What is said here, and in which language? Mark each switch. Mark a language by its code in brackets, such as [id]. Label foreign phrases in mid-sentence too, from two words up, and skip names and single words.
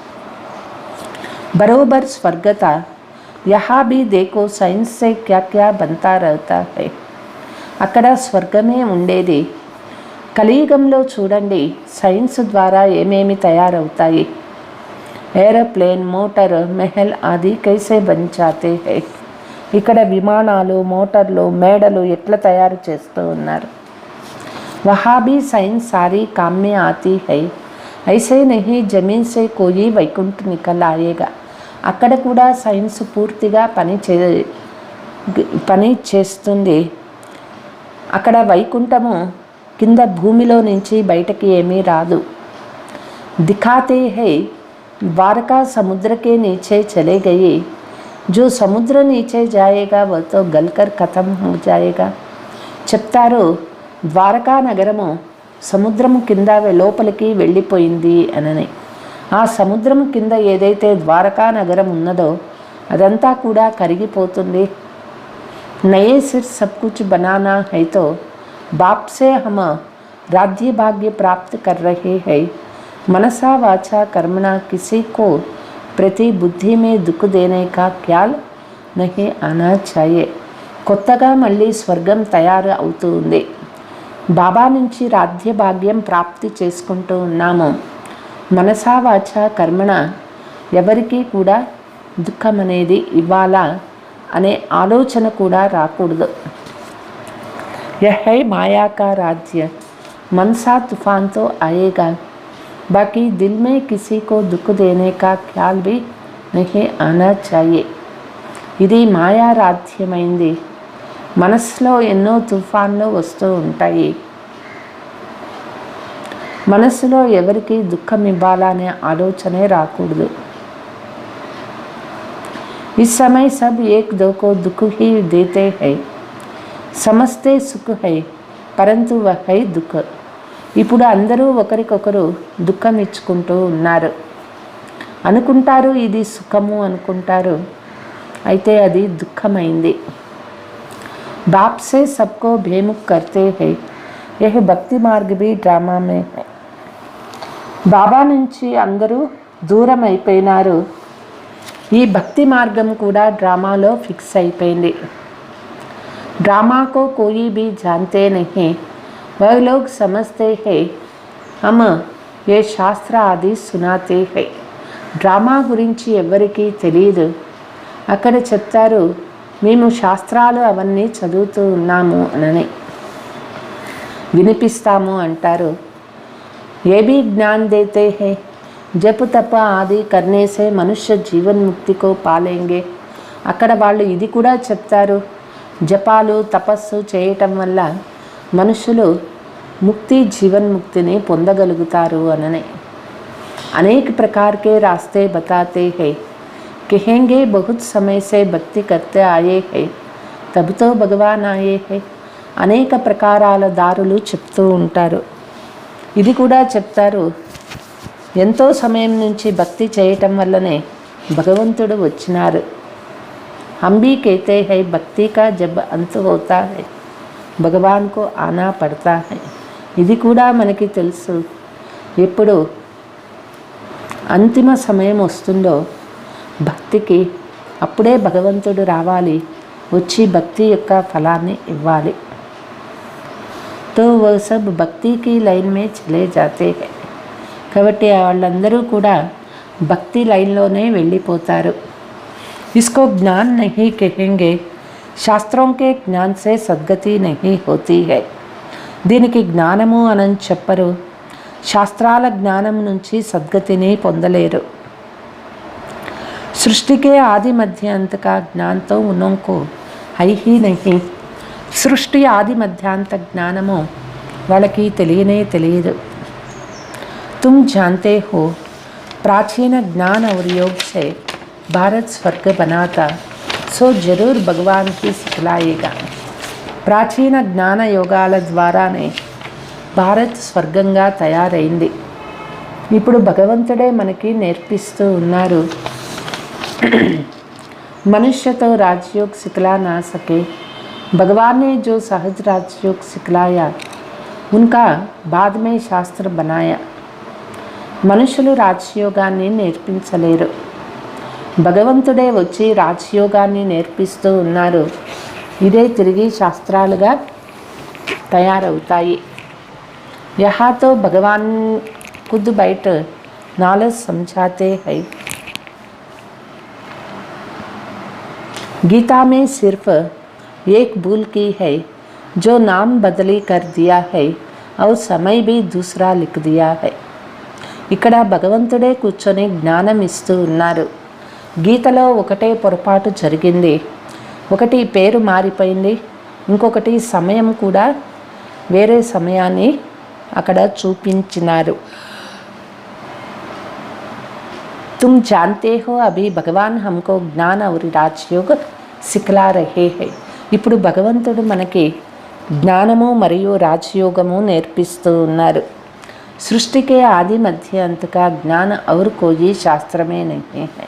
[hi] बरोबर स्वर्गत यहाँ भी देखो साइंस से क्या क्या बनता रहता है. [te] అక్కడ స్వర్గమే ఉండేది. కలియుగంలో చూడండి సైన్స్ ద్వారా ఏమేమి తయారవుతాయి. [hi] एरोप्लेन, मोटर, महल आदि कैसे बन जाते हैं. [te] ఇక్కడ విమానాలు, మోటార్లు, మేడలు ఎట్లా తయారు చేస్తూ ఉన్నారు. [hi] वहाँ भी साइंस सारी काम में आती है. ऐसे नहीं जमीन से कोई वैकुंठ निकल आएगा. [te] అక్కడ కూడా సైన్స్ పూర్తిగా పని చేస్తుంది. అక్కడ వైకుంఠము కింద భూమిలో నుంచి బయటకి ఏమీ రాదు. [hi] दिखाते हैं द्वारका समुद्र के नीचे चले गई. जो समुद्र नीचे जाएगा वह तो गलकर खत्म हो जाएगा. [te] చెప్తారు ద్వారకా నగరము సముద్రము కింద లోపలికి వెళ్ళిపోయింది అనని. ఆ సముద్రము కింద ఏదైతే ద్వారకా నగరం ఉన్నదో అదంతా కూడా కరిగిపోతుంది. [hi] नये सिर सब कुछ बनाना है तो बाप से हम राज्य भाग्य प्राप्त कर रहे हैं। मनसा वाचा कर्मणा किसी को प्रति बुद्धि में दुख देने का ख्याल नहीं आना चाहिए. [te] కొత్తగా మళ్ళీ స్వర్గం తయారు అవుతుంది. బాబా నుంచి రాజ్య భాగ్యం ప్రాప్తి చేసుకుంటూ ఉన్నాము. మనసా వాచ కర్మణ ఎవరికి కూడా దుఃఖం అనేది ఇవ్వాలా అనే ఆలోచన కూడా రాకూడదు. [hi] यह है माया का राज्य, मनसा तूफान तो आएगा, बाकी दिल में किसी को दुख देने का ख्याल भी नहीं आना चाहिए. [te] ఇది మాయా రాజ్యమైంది. మనస్సులో ఎన్నో తుఫాన్లు వస్తూ ఉంటాయి. మనస్సులో ఎవరికి దుఃఖం ఇవ్వాలనే ఆలోచనే రాకూడదు. [hi] इस समय सब एक दो को दुख ही देते हैं, समझते सुख है परंतु वहै दुःख. [te] ఇప్పుడు అందరూ ఒకరికొకరు దుఃఖం ఇచ్చుకుంటూ ఉన్నారు. అనుకుంటారు ఇది సుఖము అనుకుంటారు, అయితే అది దుఃఖమైంది. [hi] बाप से सबको बेमुख करते हैं, यह भक्ति मार्ग भी ड्रामा में है. [te] బాబా నుంచి అందరూ దూరం అయిపోయినారు. ఈ భక్తి మార్గం కూడా డ్రామాలో ఫిక్స్ అయిపోయింది. [hi] ड्रामा को कोई भी जानते नहीं, वह लोग समझते हैं हम ये शास्त्र आदि सुनाते हैं. [te] డ్రామా గురించి ఎవరికీ తెలియదు. అక్కడ చెప్తారు మేము శాస్త్రాలు అవన్నీ చదువుతూ ఉన్నాము అని వినిపిస్తాము అంటారు. [hi] ఏ भी ज्ञान देते हैं जप तप आदि करने से मनुष्य जीवन मुक्ति को पालेंगे. [te] అక్కడ వాళ్ళు ఇది కూడా చెప్తారు, జపాలు తపస్సు చేయటం వల్ల మనుషులు ముక్తి జీవన్ముక్తిని పొందగలుగుతారు అనని. [hi] అనేక प्रकार के रास्ते बताते हैं, कहेंगे बहुत समय से भक्ति करते आए हैं तब तो भगवान आए हैं. [te] అనేక ప్రకారాల దారులు చెప్తూ ఉంటారు. ఇది కూడా చెప్తారు, ఎంతో సమయం నుంచి భక్తి చేయటం వల్లనే భగవంతుడు వచ్చినారు. [hi] हम भी कहते हैं भक्ति का जब अंत होता है भगवान को आना पड़ता है. [te] ఇది కూడా మనకి తెలుసు. ఎప్పుడు అంతిమ సమయం వస్తుందో భక్తికి అప్పుడే భగవంతుడు రావాలి, వచ్చి భక్తి యొక్క ఫలాన్ని ఇవ్వాలి. [hi] तो वह सब भक्ति की लाइन में चले जाते हैं. [te] కాబట్టి వాళ్ళందరూ కూడా భక్తి లైన్లోనే వెళ్ళిపోతారు. [hi] इसको ज्ञान नहीं कहेंगे, शास्त्रों के ज्ञान से सद्गति नहीं होती है. [te] దీనికి జ్ఞానము అని చెప్పరు. శాస్త్రాల జ్ఞానం నుంచి సద్గతిని పొందలేరు. [hi] सृष्टि के आदि मध्य अंत का ज्ञान तो उनको है ही नहीं. [te] సృష్టి ఆది మధ్యాంత జ్ఞానము వాళ్ళకి తెలియనే తెలియదు. [hi] तुम जानते हो प्राचीन ज्ञान और योग से भारत स्वर्ग बनाता, सो जरूर भगवान की सिखलाएगा. [te] ప్రాచీన జ్ఞాన యోగాల ద్వారానే భారత్ స్వర్గంగా తయారైంది. ఇప్పుడు భగవంతుడే మనకి నేర్పిస్తూ ఉన్నారు. [hi] मनुष्य तो राजयोग सिखला ना सके, भगवान ने जो सहज राजयोग सिखलाया उनका बाद में शास्त्र बनाया. [te] మనుషులు రాజయోగాన్ని నేర్పించలేరు. భగవంతుడే వచ్చి రాజయోగాన్ని నేర్పిస్తూ ఉన్నారు. ఇదే తిరిగి శాస్త్రాలుగా తయారవుతాయి. [hi] यहाँ तो भगवान खुद बैठ नॉलेज समझाते हैं. गीता में सिर्फ एक भूल की है जो नाम बदली कर दिया है और समय भी दूसरा लिख दिया है. [te] ఇక్కడ భగవంతుడే కూర్చొని జ్ఞానం ఇస్తూ ఉన్నారు. గీతలో ఒకటే పొరపాటు జరిగింది. ఒకటి పేరు మారిపోయింది, ఇంకొకటి సమయం కూడా వేరే సమయాన్ని అక్కడ చూపించినారు. [hi] तुम जानते हो अभी भगवान हमको ज्ञान और राजयोग सिखला रहे हैं. [te] ఇప్పుడు భగవంతుడు మనకి జ్ఞానము మరియు రాజయోగము నేర్పిస్తూ ఉన్నారు. [hi] सृष्टि के आदि मध्य अंत का ज्ञान और कोई शास्त्र में नहीं है.